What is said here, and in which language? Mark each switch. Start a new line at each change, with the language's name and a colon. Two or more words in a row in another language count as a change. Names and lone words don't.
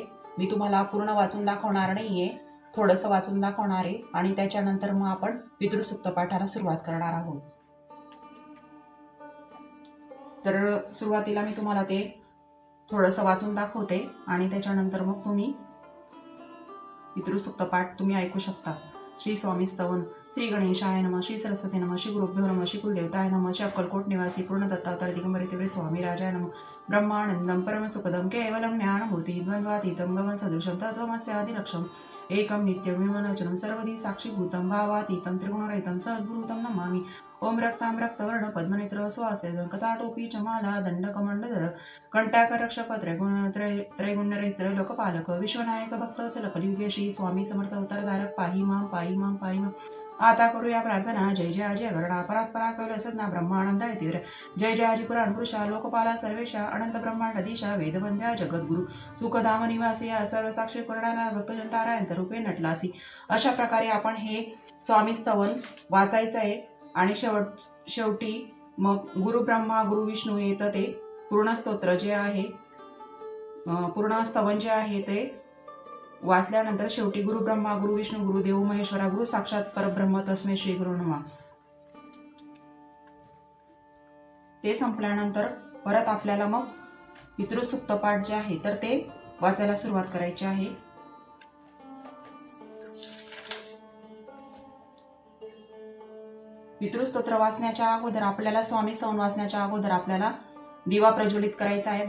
Marathi: मी तुम्हाला पूर्ण वाचून दाखवणार नाहीये, थोडंसं वाचून दाखवणार आहे आणि त्याच्यानंतर मग आपण पितृसुक्त पाठाला सुरुवात करणार आहोत. तर सुरुवातीला मी तुम्हाला ते थोडंसं वाचून दाखवते आणि त्याच्यानंतर मग तुम्ही पितृसुक्त पाठ तुम्ही ऐकू शकता. श्री स्वामी स्तवन.
Sanskrit: श्री गणेशाय नमः, श्री सरस्वती नमः, श्री गुरुभ्यो नमः, श्री कुलदेवताय नमः, श्री अक्कलकोट निवासी पूर्ण दत्तावतार दिगंबर तीव्र स्वामी राजाय नमः. ब्रह्मानंदम परमसुखदम केवलम ज्ञानभूति द्वंद्वातीतं गगन सदृशं तत्त्वमस्यादिलक्ष्यम् एकं नित्यं विमलचनं सर्वधी साक्षीभूतं भावातीतं त्रिगुणरहितं सद्गुरुतं नमामि. ओम रक्तां रक्तवर्ण पद्मनेत्र सुवासे कटाटोपी चमाला दंडकमंडधर कंटाकरक्षक त्रैगुण्यरहित्र लोकपालक विश्वनायक भक्तवत्सल कलियुगे श्री स्वामी समर्थ अवतारधारक पाहि मां पाहि मां पाहि मां.
Marathi: आता करूया प्रार्थना. जय जय अजय गरुडा परात्परा कैलास सदना ब्रह्मानंद तीव्र. जय जय आजी पुराण पुरुषा लोकपाला सर्वेशा अनंत ब्रह्मांडधीशा वेदवंद्या जगद्गुरु सुखधाम निवासी सर्व साक्षी कोरणारा भक्तजनतारायंत रूपे नटलासी. अशा प्रकारे आपण हे स्वामी स्तवन वाचायचं आहे. आणि शेवटी मग
Sanskrit: गुरु ब्रह्मा गुरु विष्णू
Marathi: येतं ते पूर्ण स्तोत्र जे आहे, पूर्ण स्तवन जे आहे ते वाचल्यानंतर शेवटी
Sanskrit: गुरु ब्रह्मा गुरु विष्णू गुरु देव महेश्वरा गुरु साक्षात परब्रह्म तस्मै श्री गुरु नमः
Marathi: ते संपल्यानंतर परत आपल्याला मग पितृसुक्त पाठ जे आहे तर ते वाचायला सुरुवात करायची आहे. पितृस्तोत्र वाचण्याच्या अगोदर आपल्याला स्वामी स्तवन वाचण्याच्या अगोदर आपल्याला दिवा प्रज्वलित करायचा आहे.